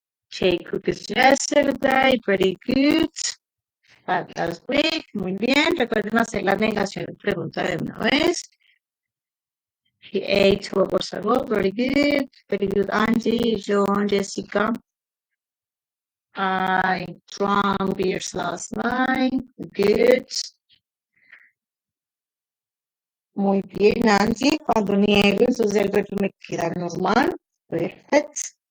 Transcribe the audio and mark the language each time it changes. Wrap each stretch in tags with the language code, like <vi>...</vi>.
<en>Shake cookies yesterday, very good. Last week,</en> <es>muy bien. Recuerden hacer la negación y pregunta de una vez.</es> <en>He ate 2 hours ago, very good. Very good, Angie, John, Jessica. I drank beers last night, good.</en> <es>Muy bien, Nancy. Cuando niego, entonces el verbo me queda normal. Perfecto.</es>